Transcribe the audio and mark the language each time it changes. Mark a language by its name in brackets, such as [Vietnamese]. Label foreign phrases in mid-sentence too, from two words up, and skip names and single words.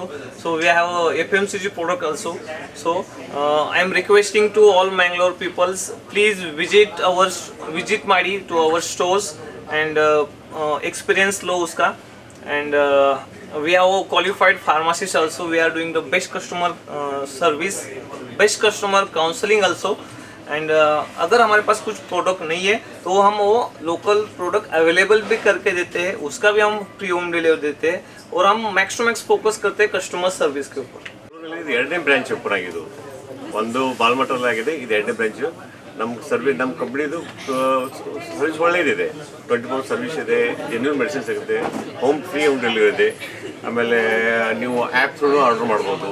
[English] So we have a FMCG product also. So I am requesting to all Mangalore peoples, please visit Madi to our stores and experience [Hindi] लो उसका. [English] And we have a qualified pharmacist also. We are doing the best customer service, best customer counseling also. [Hindi] एंड अगर हमारे पास कुछ प्रोडक्ट नहीं है तो हम वो [English] local product available [Hindi] भी करके देते हैं, उसका भी हम [English] free home delivery [Hindi] देते हैं, और हम [English] max to max [Hindi] फोकस करते हैं [English] customer service [Hindi] के ऊपर. [Kannada] ಎರಡನೇ [English] branch open [Kannada] ಆಗಿದ್ದು, ಒಂದು ಬಾಲ್ಮಠದಲ್ಲಿ ಆಗಿದೆ, ಇದು ಎರಡನೇ ಬ್ರಾಂಚು. ನಮ್ಮ ಕಂಪ್ನಿದು ಸರ್ವಿಸ್ ಒಳ್ಳೆಯದಿದೆ. 24 ಸರ್ವಿಸ್ ಇದೆ, [English] genuine medicine [Kannada] ಸಿಗುತ್ತೆ, [English] free home delivery [Kannada] ಇದೆ. ಆಮೇಲೆ ನೀವು [English] app through order [Kannada] ಮಾಡ್ಬೋದು.